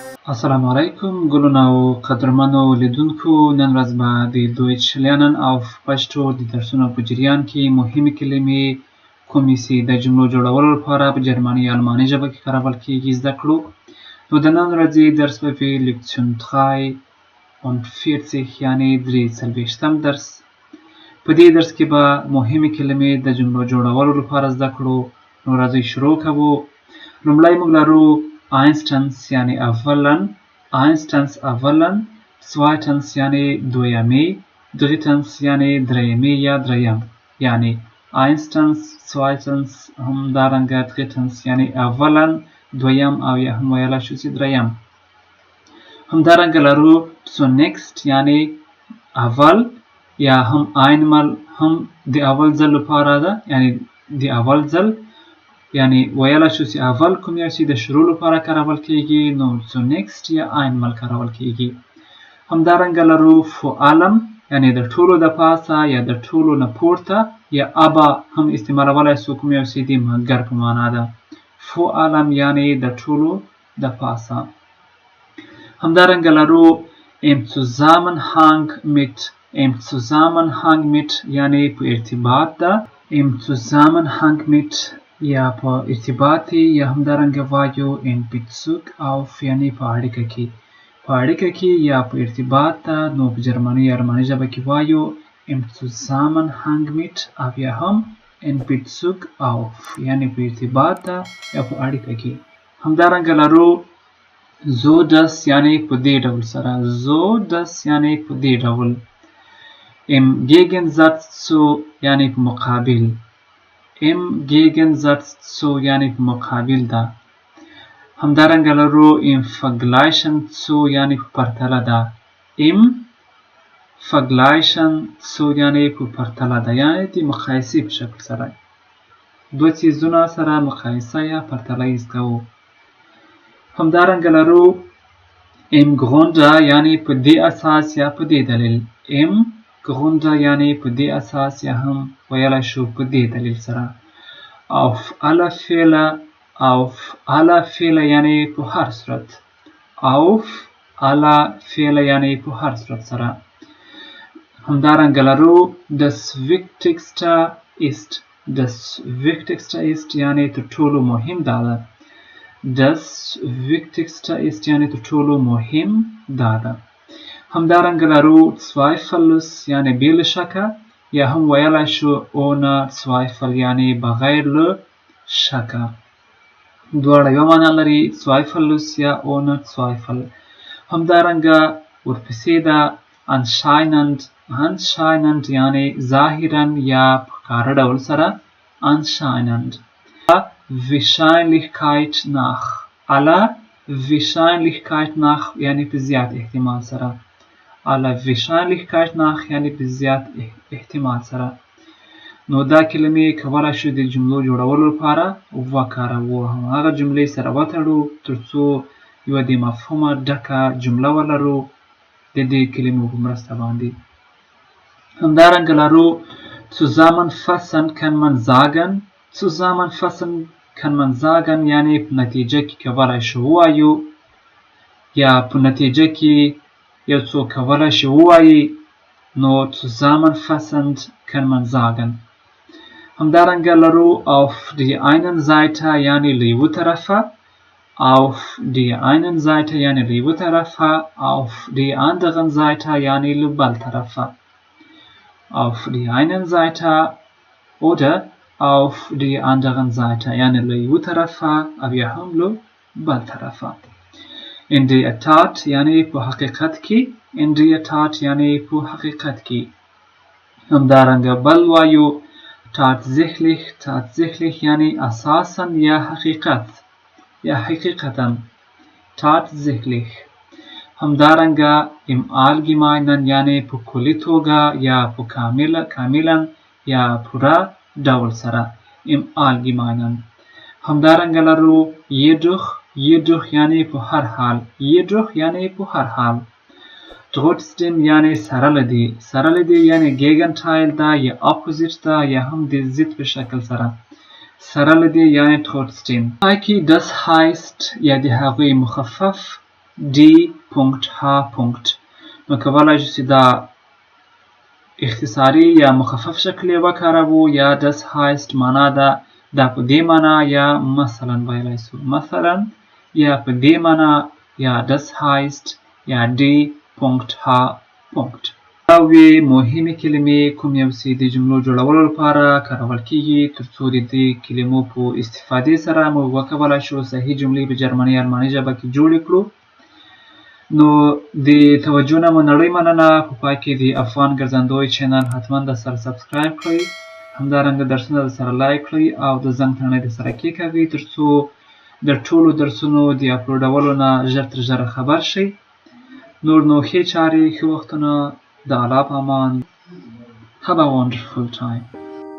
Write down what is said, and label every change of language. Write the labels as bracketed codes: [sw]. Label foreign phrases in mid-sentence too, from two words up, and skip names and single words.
[ps] السلام علیکم ګلونه او قدرمنو لیدونکو، نن ورځ به د دویچ لرنن auf پښتو د درسونو په جریان کې مهمې کلمې کومې چې د جملو جوړولو لپاره په جرمني یا الماني ژبه کې کارول کیږي زده کړو. نو د نن ورځې درس به وي Lektion 43 یعنی 43م درس. په دې درس کې به مهمې کلمې د جملو جوړولو لپاره زده کړو. نو راځئ شروع کوو. لومړی موږ لرو Einstens یعنی اولن، Einstens اولن، zweitens یعنی دویمی، drittens یعنی دریمی یا دریم، یعنی Einstens، zweitens همدارنګه drittens یعنی اولن، دویم او یا هم ویلی شو چې دریم. همدارنګه لرو zunächst یعنی اول یا هم einmal هم د اول ځل لپاره ده، یعنی د اول ځل، یعنی ویلی شو چې اول کوم یو چې د شروع لپاره کارول کیږي نو zunächst یا einmal کارول کیږي. همدارنګه لرو [de] vor allem [ps] یعنی د ټولو د پاسه یا د ټولو نه پورته، یا aber هم استعمالولی شو کوم یو چې د مګر په معنا ده. [de] vor allem [ps] یعنی د ټولو د پاسه. همدارنګه لرو [de] im Zusammenhang mit [ps] یعنی په ارتباط ده، [de] im Zusammenhang mit [ps] یا په ارتباط یا همدارنګه وایو [de] in Bezug auf [ps] یعنی په اړیکه کې، په اړیکه کې یا په ارتباط ده. نو په جرمني یا الماني ژبه کې وایو [de] im Zusammenhang mit [ps] او یا هم [de] in Bezug auf [ps] یعنی په ارتباط ده یا په اړیکه کې. همدارنګه لرو [de] so das [ps] یعنی په دې ډول سره، [de] so das [ps] یعنی په دې ډول. [de] im Gegensatz zu [ps] یعنی په مقابل، [de] im Gegensatz zu [ps] یعنی په مقابل ده. همدارنګه لرو [de] im Vergleichen zu [ps] یعنی په پرتله ده، [de] im Vergleichen zu [ps] یعنی په پرتله ده، یعنی د مقایسې په شکل سره دوه څیزونه سره مقایسه یا پرتله یې کوو. همدارنګه لرو [de] im Grunde [ps] یعنی په دې اساس یا په دې دلیل، [de] im Grunde [ps] یعنی په دې اساس یا هم ویلی شو په دې دلیل سره. [de] auf alle Fälle [ps] یعنی په هر صورت، [de] auf alle Fälle [ps] یعنی په هر صورت سره. همدارنګه لرو [de] das Wichtigste ist [ps] یعنی تر ټولو مهم دا ده، [de] das Wichtigste ist [ps] یعنی تر ټولو مهم دا ده. همدارنګه لرو zweifellos یعنی بې له شکه، یا هم ویلی شو [de] ohne Zweifel [ps] یعنی بغیر له شکه. دواړه یو معنا لري، [de] zweifellos یا ohne Zweifel. [ps] همدارنګه ورپسې ده anscheinend یعنی ظاهرا یا په ښکاره ډول سره، anscheinend. [de] aller Wahrscheinlichkeit nach [ps] یعنی په زیات احتمال سره، [de] aller Wahrscheinlichkeit nach [ps] یعنی په زیات احتمال سره. نو دا کلمې کولی شو د جملو جوړولو لپاره وکاروو، هغه جملې سره وتړو ترڅو یوه د مفهومه ډکه جمله ولرو د دې کلمو په مرسته باندې. همدارنګه لرو [de] zusammenfassend kann man sagen [ps] یعنی په نتیجه کې کولی شو ووایو، یا په نتیجه کې یو څوک کولی شي ووایي، نو [de] zusammenfassend kann man sagen. [ps] همدارنګه لرو [de] auf die einen Seite [ps] یعنی له یوه طرفه، [de] auf die einen Seite [ps] یعنی له یوه طرفه، [de] auf die anderen Seite [ps] یعنی له بل طرفه. [de] auf die einen Seite oder auf die anderen Seite [ps] یعنی له یوه طرفه او یا هم له بل طرفه. [de] in der Tat [ps] یعنی په حقیقت کې، [de] in der Tat [ps] یعنی په حقیقت کې. همدارنګه بل وایو tatsächlich یعنی اساسا یا حقیقت یا حقیقتا، tatsächlich. همدارنګه [de] im Allgemeinen [ps] یعنی په کلي توګه یا په کاملا یا پوره ډول سره، [de] im Allgemeinen. [ps] همدارنګه لرو jedoch یعنی په هر حال، jedoch یعنی په هر حال. trotzdem یعنی سره له دې یعنی Gegenteil ده یا opposite ده یا هم د ضد په شکل سره، سره له دې یعنی trotzdem. [de] das heißt [ps] یا د هغوی مخفف d.h. نو کولای شو چې دا اختصاری یا مخفف شکل یې وکاروو یا [de] das heißt [ps] معنا ده دا په دې معنا یا مثلا ویلی سو مثلا یا په دې معنا یا [de] das heißt [ps] یا d.h. دا وی مهمې کلمې کوم یو چې د جملو جوړولو لپاره کارول کیږي ترڅو د دې کلمو په استفادې سره موږ وکولای شو صحیح جملې په جرمني یا الماني ژبه کې جوړې کړو. نو د توجه نه مو نړۍ مننه. په پای کې د افغان ګرځندوی چینل حتما د سره سبسکرایب کړئ، همدارنګه درسونه د سره لایک کړئ او د زنګ تڼۍ د سره کېکاږئ ترڅو د ټولو درسونو د اپلوډولو نه ژر تر ژره خبر شئ. نور نو ښې چارې، ښه وختونه، د الله په امان. [en] Have a wonderful time.